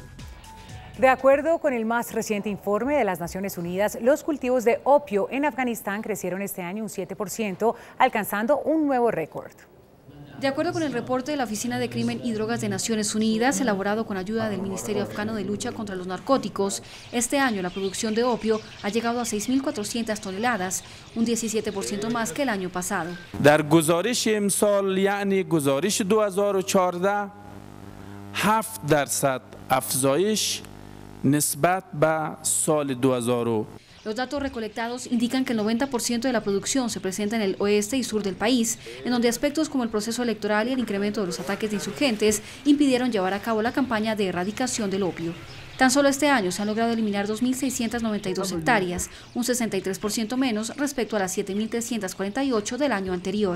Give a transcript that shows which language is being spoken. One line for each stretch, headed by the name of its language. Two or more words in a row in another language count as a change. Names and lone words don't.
Spanish: De acuerdo con el más reciente informe de las Naciones Unidas, los cultivos de opio en Afganistán crecieron este año un 7%, alcanzando un nuevo récord. De acuerdo con el reporte de la Oficina de Crimen y Drogas de Naciones Unidas, elaborado con ayuda del Ministerio Afgano de Lucha contra los Narcóticos, este año la producción de opio ha llegado a 6.400 toneladas, un 17% más que el año pasado.
Persian: در گزارش امسال یعنی گزارش 2014 7% افزایش نسبت به سال 2000.
Spanish: Los datos recolectados indican que el 90% de la producción se presenta en el oeste y sur del país, en donde aspectos como el proceso electoral y el incremento de los ataques de insurgentes impidieron llevar a cabo la campaña de erradicación del opio. Tan solo este año se han logrado eliminar 2.692 hectáreas, un 63% menos respecto a las 7.348 del año anterior.